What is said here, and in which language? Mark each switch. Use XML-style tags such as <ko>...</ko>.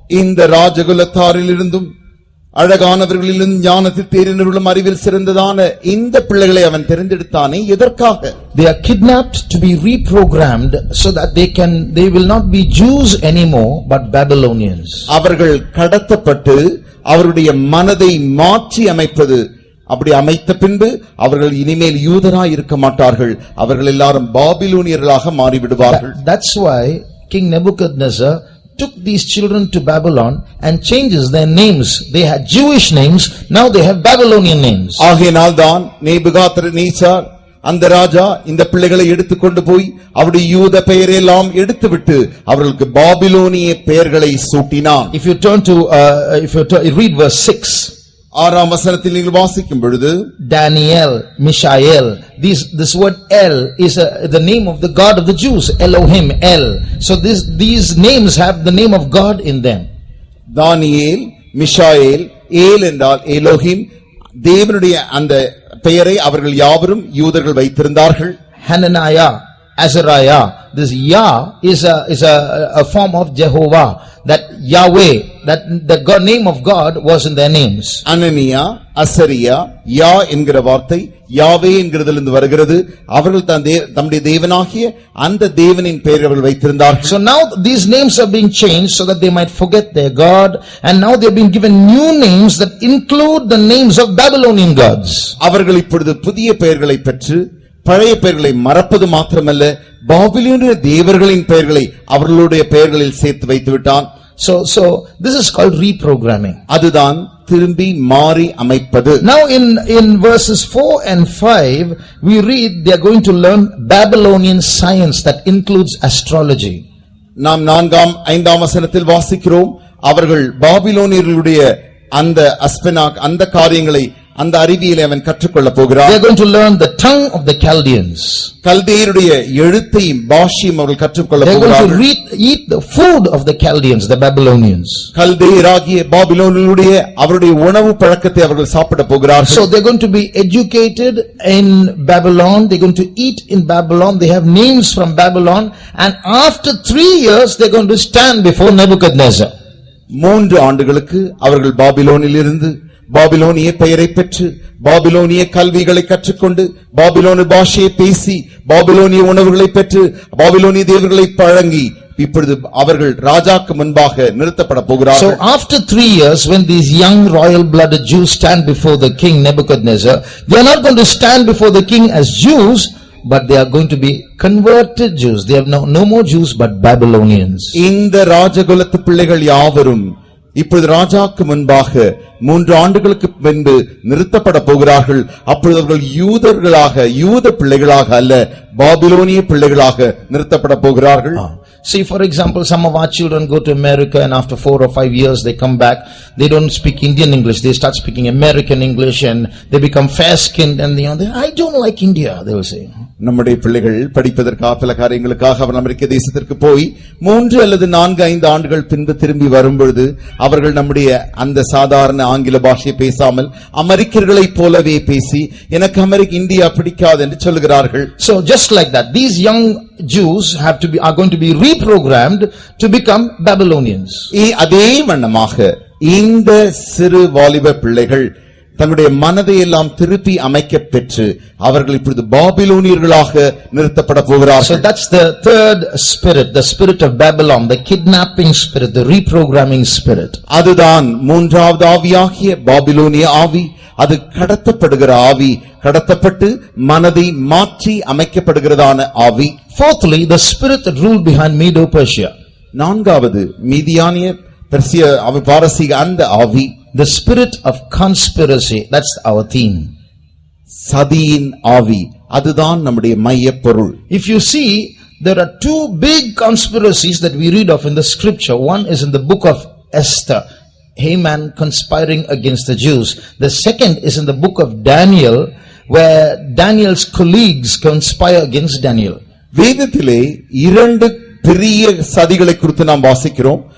<ta>இந்த ராஜகுலத்தாரிலிருந்தும் அழகானவர்களிலும் ஞானத்தில் தேறினவர்களும் அறிவில் சிறந்ததான இந்த பிள்ளைகளை அவன் தெரிந்தெடுத்தானே எதற்காக?</ta> <en>They are kidnapped to be reprogrammed so that they will not be Jews anymore but Babylonians.</en> <ta>அவர்கள் கடத்தப்பட்டு அவருடைய மனதை மாற்றி அமைப்பது, அப்படி அமைத்த பின்பு அவர்கள் இனிமேல் யூதராய் இருக்க மாட்டார்கள், அவர்கள் எல்லாரும் பாபிலோனியர்களாக மாறிவிடுவார்கள்.</ta> <en>That's why King Nebuchadnezzar took these children to Babylon and changes their names. They had Jewish names, now they have Babylonian names.</en> <ta>ஆகையினால் தான் நேபுகாத்நேச்சார் அந்த ராஜா இந்த பிள்ளைகளை எடுத்துக்கொண்டு போய் அவருடைய யூத பெயரெல்லாம் எடுத்துவிட்டு அவர்களுக்கு பாபிலோனிய பெயர்களை சூட்டினான்.</ta> <en>If you turn to read verse 6,</en> <ta>6ஆம் வசனத்தில் நீங்கள் வாசிக்கும் பொழுது,</ta> <en>Daniel, Mishael, this word El is the name of the God of the Jews, Elohim, El. So these names have the name of God in them.</en> <ta>தானியேல், மிஷாயேல், ஏல் என்றால் Elohim, தேவனுடைய அந்த பெயரை அவர்கள் யாவரும் யூதர்கள் வைத்திருந்தார்கள்.</ta> <en>Hananiah, Azariah, this Yah is a form of Jehovah, that Yahweh, that the name of God was in their names.</en> <ta>அனனியா, அசரியா, யா என்கிற வார்த்தை யாவே என்கிறதிலிருந்து வருகிறது. அவர்கள் தம்முடைய தேவனாகிய அந்த தேவனின் பெயரை அவர்கள் வைத்திருந்தார்கள்.</ta> <en>So now these names are being changed so that they might forget their God, and now they have been given new names that include the names of Babylonian gods.</en> <ta>அவர்கள் இப்பொழுது புதிய பெயர்களை பெற்று பழைய பெயர்களை மறப்பது மாத்திரமல்ல, பாபிலோனிய தேவர்களின் பெயர்களை அவர்களுடைய பெயர்களில் சேர்த்து வைத்து விட்டான்.</ta> <en>So this is called reprogramming.</en> <ta>அதுதான் திரும்பி மாறி அமைப்பது.</ta> <en>Now in verses 4 and 5 we read they are going to learn Babylonian science that includes astrology.</en> <ta>நாம் 4ஆம் 5ஆம் வசனத்தில் வாசிக்கிறோம், அவர்கள் பாபிலோனியர்களுடைய அந்த அந்த காரியங்களை அந்த அறிவியலை அவன் கற்றுக்கொள்ள போகிறார்.</ta> <en>They are going to learn the tongue of the Chaldeans.</en> <ta>கல்தேயருடைய எழுத்தையும் பாஷையும் அவர்கள் கற்றுக்கொள்ள போகிறார்கள்.</ta> <en>They are going to eat the food of the Chaldeans, the Babylonians.</en> <ta>கல்தேயராகிய பாபிலோனியருடைய அவருடைய உணவு பழக்கத்தை அவர்கள் சாப்பிட போகிறார்கள்.</ta> <en>So they are going to be educated in Babylon, they are going to eat in Babylon, they have names from Babylon, and after 3 years they are going to stand before Nebuchadnezzar.</en> <ta>3 ஆண்டுகளுக்கு அவர்கள் பாபிலோனில் இருந்து பாபிலோனிய பெயரை பெற்று பாபிலோனிய கல்விகளை கற்றுக்கொண்டு பாபிலோனிய பாஷையை பேசி பாபிலோனிய உணவுகளை பெற்று பாபிலோனிய தேவர்களை பழங்கி இப்பொழுது அவர்கள் ராஜாக்கு முன்பாக நிறுத்தப்பட போகிறார்கள்.</ta> <en>So after 3 years, when these young royal blooded Jews stand before the king Nebuchadnezzar, they are not going to stand before the king as Jews, but they are going to be converted Jews. They have no more Jews but Babylonians.</en> <ta>இந்த ராஜகுலத்து பிள்ளைகள் யாவரும் இப்பொழுது ராஜாக்கு முன்பாக 3 ஆண்டுகளுக்கு முன்பு நிறுத்தப்பட போகிறார்கள். அப்பொழுது அவர்கள் யூதர்களாக, யூத பிள்ளைகளாக அல்ல, பாபிலோனிய பிள்ளைகளாக நிறுத்தப்பட போகிறார்கள்.</ta> <en>See, for example, some of our children go to America and after 4 or 5 years they come back. They don't speak Indian English. They start speaking American English and they become fair-skinned and I don't like India, they will say.</en> <ta>நம்முடைய பிள்ளைகள் படிப்பதற்காக பல காரியங்களுக்காக அவர் அமெரிக்க தேசத்திற்கு போய் 3 அல்லது 4, 5 ஆண்டுகள் பின்பு திரும்பி வரும்பொழுது அவர்கள் நம்முடைய அந்த சாதாரண ஆங்கில பாஷையை பேசாமல் அமெரிக்கர்களைப் போலவே பேசி எனக்கு இந்தியா பிடிக்காது என்று சொல்கிறார்கள்.</ta> <en>So just like that, these young Jews are going to be reprogrammed to become Babylonians.</en> <ta>அதே வண்ணமாக இந்த சிறு வாலிப பிள்ளைகள் தங்களுடைய மனதை எல்லாம் திருப்பி அமைக்க பெற்று அவர்கள் இப்பொழுது பாபிலோனியர்களாக நிறுத்தப்பட போகிறார்கள்.</ta> <en>So that's the third spirit, the spirit of Babylon, the kidnapping spirit, the reprogramming spirit.</en> <ta>அதுதான் மூன்றாவது ஆவியாகிய பாபிலோனிய ஆவி. அது கடத்தப்படுகிற ஆவி, கடத்தப்பட்டு மனதை மாற்றி அமைக்கப்படுகிறதான ஆவி.</ta> <en>Fourthly, the spirit that ruled behind Medo-Persia.</en> <ta>நான்காவது மீதியானிய பெர்சிய பாரசீக அந்த ஆவி.</ta> <en>The spirit of conspiracy, that's our theme.</en> <ta>சதியின் ஆவி, அதுதான் நம்முடைய மைய பொருள்.</ta> <en>If you see, there are 2 big conspiracies that we read of in the scripture. One is in the book of Esther, Haman conspiring against the Jews. The second is in the book of Daniel, where Daniel's colleagues conspire against Daniel.</en> <ta>வேதத்திலே 2 பெரிய சதிகளை குறித்து நாம் வாசிக்கிறோம்.</ta>